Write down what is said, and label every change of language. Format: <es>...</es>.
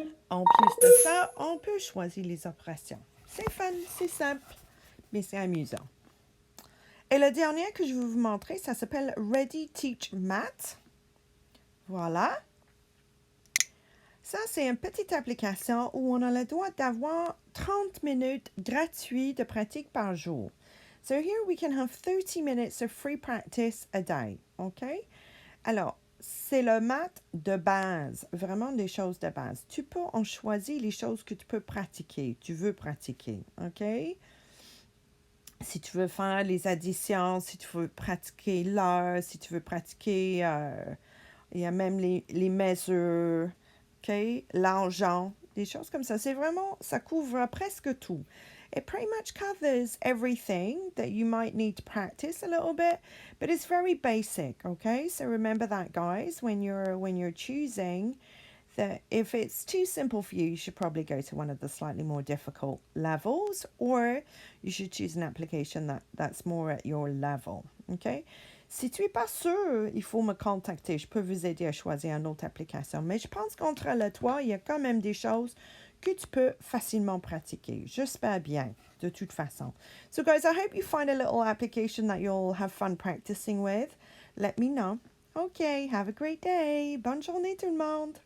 <fr>En plus de ça, on peut choisir les opérations. C'est fun, c'est simple, mais c'est amusant. Et le dernier que je vais vous montrer, ça s'appelle Ready Teach Math. Voilà. Ça, c'est une petite application où on a le droit d'avoir 30 minutes gratuites de pratique par jour.</fr> <en>So here we can have 30 minutes of free practice a day. OK?</en> <fr>Alors, c'est le maths de base, vraiment des choses de base. Tu peux en choisir les choses que tu peux pratiquer, tu veux pratiquer, OK? Si tu veux faire les additions, si tu veux pratiquer l'heure, si tu veux pratiquer, il y a même les mesures, OK? L'argent, des choses comme ça. C'est vraiment, ça couvre presque tout.</fr> <en>It pretty much covers everything that you might need to practice a little bit, but it's very basic, okay? So remember that, guys, when you're choosing, that if it's too simple for you, you should probably go to one of the slightly more difficult levels, or you should choose an application that's more at your level, okay?</en> <fr>Si tu n'es pas sûr, il faut me contacter. Je peux vous aider à choisir une autre application. Mais je pense qu'entre le trois, il y a quand même des choses que tu peux facilement pratiquer. J'espère bien, de toute façon.</fr> <en>So guys, I hope you find a little application that you'll have fun practicing with. Let me know. Okay, have a great day.</en> <fr>Bonne journée tout le monde.</fr>